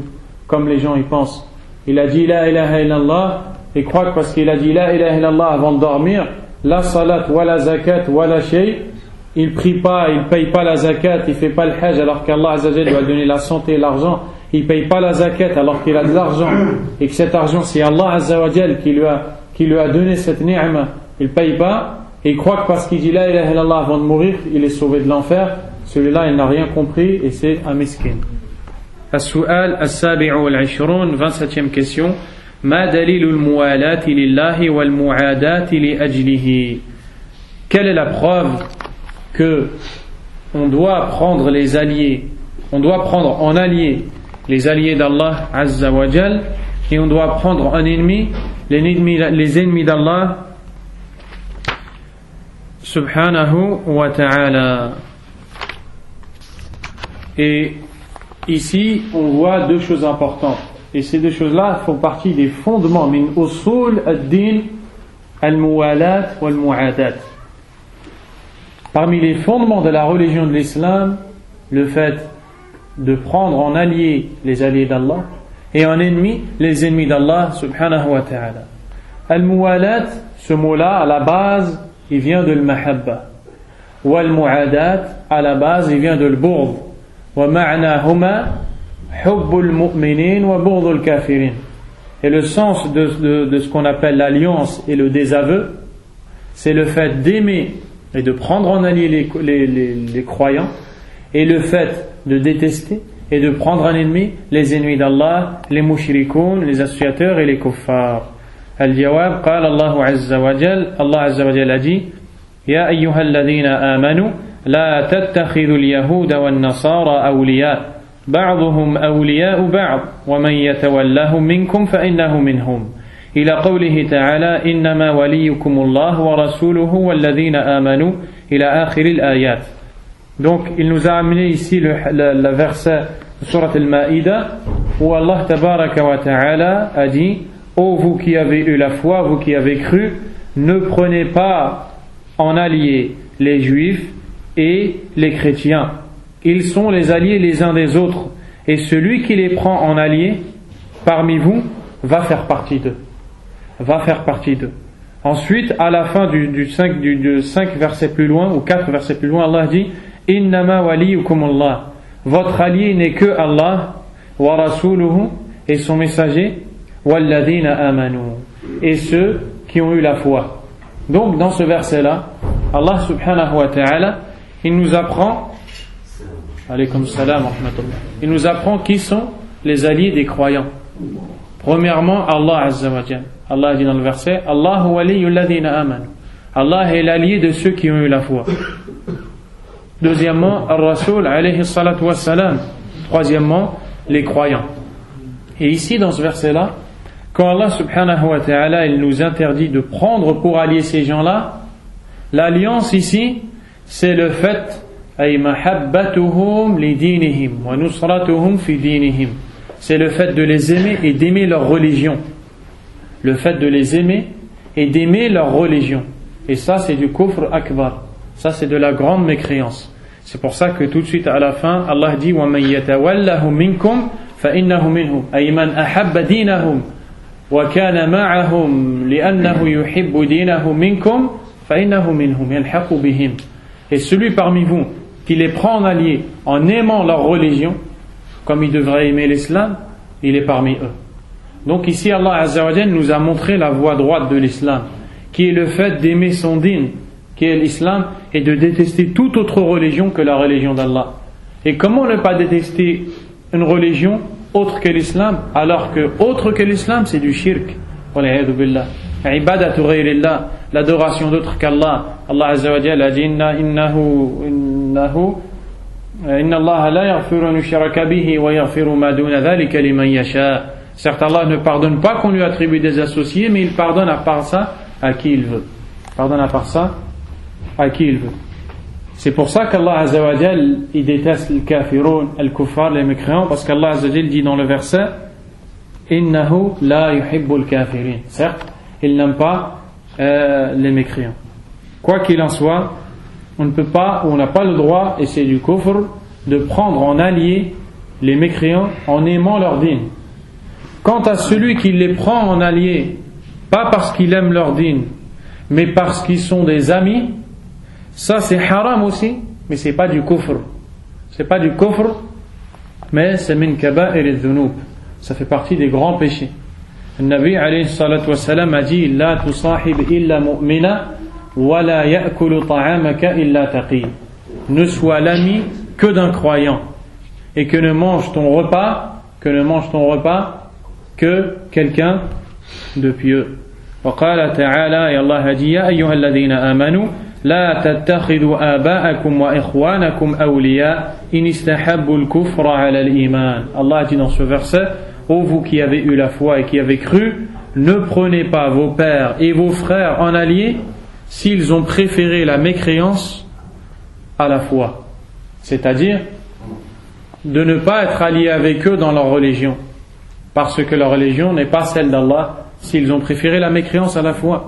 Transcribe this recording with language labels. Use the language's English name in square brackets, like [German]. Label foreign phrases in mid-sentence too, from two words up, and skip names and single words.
[French] Comme les gens y pensent. Il a dit [Arabic] لا إله إلا الله, [French] et croient que parce qu'il a dit [Arabic] لا إله إلا الله [French] avant de dormir, [Arabic] لا صلاة ولا زكاة ولا شيء, [French] il prie pas, il paye pas la zakat, il fait pas le hajj alors qu' [Arabic] الله عز وجل [French] lui a donné la santé et l'argent, il paye pas la zakat alors qu'il a de l'argent, et que cet argent c'est [Arabic] الله عز وجل [French] qui lui a donné cette ni'ma, il paye pas, et il croit que parce qu'il dit [Arabic] لا إله إلا الله [French] avant de mourir, il est sauvé de l'enfer. Celui-là il n'a rien compris et c'est un miskin. [Arabic] السؤال السابع والعشرون, [French] 27e question. [Arabic] ما دليل الموالاة لله والمعاداة لأجله. [French] Quelle est la preuve que on doit prendre les alliés, on doit prendre en allié les alliés d' [Arabic] الله عز وجل, [French] et on doit prendre en ennemi les ennemis d' [Arabic] الله سبحانه وتعالى. [French] Et ici on voit 2 choses importantes, et ces 2 choses-là font partie des fondements [Arabic] من أصول الدين الموالاة والمعاداة. [French] Parmi les fondements de la religion de l'islam, le fait de prendre en allié les alliés d'Allah et en ennemi les ennemis d'Allah [Arabic] سبحانه وتعالى. [French] Al-muwalat, ce mot-là à la base il vient de al-mahabba, wal-mu'adat à la base il vient de al-bughd, [Arabic] ومعناهما حب المؤمنين وبغض الكافرين. [French] Et le sens de ce qu'on appelle l'alliance et le désaveu, c'est le fait d'aimer et de prendre en allié les croyants, et le fait de détester et de prendre en ennemi les ennemis d'Allah, les mushrikoun, les associateurs et les kuffars. [Arabic] الجواب قال الله عز وجل, الله عز وجل [French] a dit [Arabic] يا أيها الذين آمنوا لا تتخذوا اليهود والنصارى أولياء بعضهم أولياء بعض ومن يتولهم منكم فإنه منهم. إلى قوله تعالى إنما وليكم الله ورسوله والذين آمنوا إلى آخر الآيات. [French] Donc il nous a amené ici le verset de Surat Al-Ma'idah où [Arabic] الله تبارك وتعالى [French] a dit ô vous qui avez eu la foi, vous qui avez cru, ne prenez pas en alliés les juifs et les chrétiens, ils sont les alliés les uns des autres, et celui qui les prend en alliés parmi vous va faire partie d'eux. Ensuite, à la fin du 5 versets plus loin, ou 4 versets plus loin, Allah dit [Arabic] إنما وليكم الله. [French] Votre allié n'est que Allah, [Arabic] ورسوله, [French] et son messager, [Arabic] والذين آمنوا, [French] et ceux qui ont eu la foi. Donc, dans ce verset-là, [Arabic] الله سبحانه وتعالى, [French] il nous apprend, [Arabic] عليكم السلام ورحمة الله, [French] il nous apprend qui sont les alliés des croyants. Premièrement, [Arabic] الله عز وجل. [French] Allah dit dans le verset, [Arabic] الله ولي الذين آمنوا. [French] Allah est l'allié de ceux qui ont eu la foi. Deuxièmement, [Arabic] الرسول عليه الصلاة والسلام. [French] Troisièmement, les croyants. Et ici, dans ce verset-là, quand [Arabic] الله سبحانه وتعالى, [French] il nous interdit de prendre pour allier ces gens-là, l'alliance ici, c'est le fait, [Arabic] أي محبتهم لدينهم ونصرتهم في دينهم. [French] C'est le fait de les aimer et d'aimer leur religion. Le fait de les aimer et d'aimer leur religion. Et ça, c'est du [Arabic] كفر أكبر. [French] Ça, c'est de la grande mécréance. C'est pour ça que tout de suite à la fin, Allah dit [Arabic] وَمَنْ يَتَوَلَّهُمْ مِنْكُمْ فَإِنَّهُ مِنْهُمْ أي من أحب دينهم وكان معهم لأنه يحب دينه منكم فإنه منهم يلحق بهم. [French] Et celui parmi vous qui les prend en allié en aimant leur religion, comme il devrait aimer l'islam, il est parmi eux. Donc ici [Arabic] الله عز وجل [French] nous a montré la voie droite de l'islam, qui est le fait d'aimer son din, qui est l'islam, et de détester toute autre religion que la religion d'Allah. Et comment ne pas détester une religion autre que l'islam, alors que autre que l'islam c'est du shirk, [Arabic] والعياذ بالله عبادة غير الله, [French] l'adoration d'autre qu'Allah. [Arabic] الله عز وجل [French] a dit [Arabic] إن الله لا يغفر أن يشرك به ويغفر ما دون ذلك لمن يشاء. [French] Certes, Allah ne pardonne pas qu'on lui attribue des associés, mais il pardonne à part ça à qui il veut. Pardonne à part ça à qui il veut. C'est pour ça qu' [Arabic] الله عز وجل, [French] il déteste les kafiroun, les kuffar, les mécréants, parce qu' [Arabic] الله عز وجل [French] dit dans le verset [Arabic] إنه لا يحب الكافرين. [French] Certes, il n'aime pas les mécréants. Quoi qu'il en soit, on ne peut pas, ou on n'a pas le droit, et c'est du kufr, de prendre en allié les mécréants en aimant leur din. Quant à celui qui les prend en allié, pas parce qu'il aime leur din, mais parce qu'ils sont des amis, ça c'est haram aussi, mais c'est pas du kufr. C'est pas du kufr, mais c'est [Arabic] من كبائر الذنوب. [French] Ça fait partie des grands péchés. [Arabic] Le Nabi عليه الصلاة والسلام [French] a dit [Arabic] لا تصاحب إلا مؤمنا ولا يأكل طعامك إلا تقي. [French] Ne sois l'ami que d'un croyant et que ne mange ton repas que quelqu'un de pieux. [Arabic] وقال تعالى يا الله هدي يا أيها الذين آمنوا لا تتخذوا آباءكم وإخوانكم أولياء إن استحبوا الكفر على الإيمان. [French] Allah dit dans ce verset, ô vous qui avez eu la foi et qui avez cru, ne prenez pas vos pères et vos frères en alliés s'ils ont préféré la mécréance à la foi. C'est-à-dire de ne pas être alliés avec eux dans leur religion, parce que leur religion n'est pas celle d'Allah, s'ils ont préféré la mécréance à la foi.